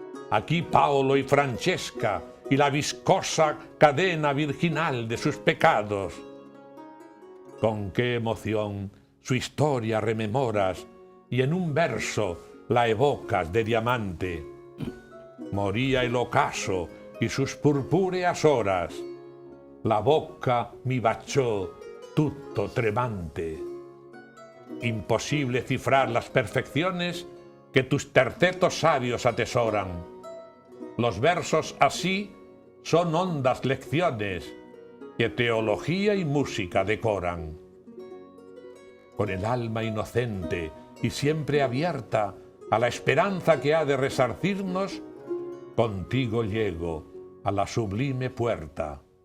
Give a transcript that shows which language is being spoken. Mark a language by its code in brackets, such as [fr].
[es] Aquí Paolo y Francesca y la viscosa cadena virginal de sus pecados. Con qué emoción su historia rememoras y en un verso la evocas de diamante. Moría el ocaso y sus purpúreas horas. [it] La boca mi baciò tutto tremante. [es] Imposible cifrar las perfecciones que tus tercetos sabios atesoran. Los versos así son hondas lecciones que teología y música decoran. Con el alma inocente y siempre abierta a la esperanza que ha de resarcirnos, contigo llego a la sublime puerta.